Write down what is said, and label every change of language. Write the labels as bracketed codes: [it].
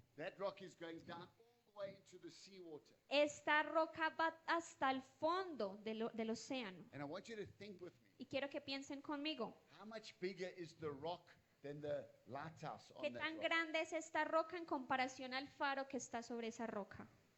[en] That rock is going down all the way into the seawater. [es] Esta roca va hasta el fondo del océano. [en] And I want you to think with me, [es] Y quiero que piensen conmigo, [en] how much bigger is the rock than the lighthouse [es] ¿qué [en] on that [es] tan [en] rock? [es] grande es esta roca en comparación al faro que está sobre esa roca?